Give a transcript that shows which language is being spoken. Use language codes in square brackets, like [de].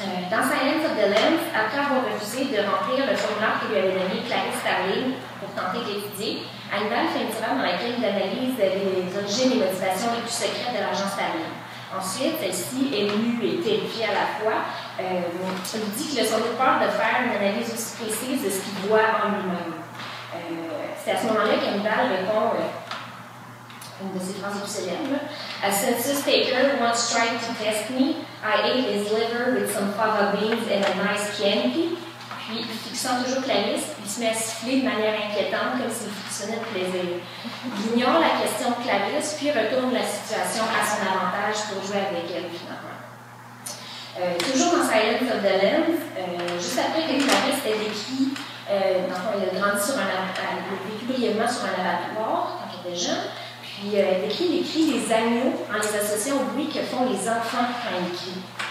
[fr] Dans Silence of the Lambs, après avoir refusé de remplir le formulaire que lui avait donné Clarice Starling pour tenter de l'étudier, Hannibal fait une tirade dans laquelle il analyse les origines et motivations les plus secrètes de l'agent Starling. Ensuite, celle-ci, émue et terrifiée à la fois, lui dit qu'il a sans doute peur de faire une analyse aussi précise de ce qu'il voit en lui-même. C'est à ce moment-là qu'Hannibal répond une de ses phrases les plus célèbres. [en] A census taker once tried to test me. I ate his liver with some fava beans and a nice Chianti. [fr] Puis, fixant toujours Clarice, il se met à siffler de manière inquiétante, comme s'il frissonnait de plaisir. Il ignore la question de Clarisse, puis retourne la situation à son avantage pour jouer avec elle, finalement. Toujours dans Silence of the Lambs, juste après que Clarisse ait décrit, dans le fond, elle a grandi vécu brièvement sur un abattoir quand elle était jeune, puis elle décrit les cris des agneaux en les associant au bruit que font les enfants quand ils crient.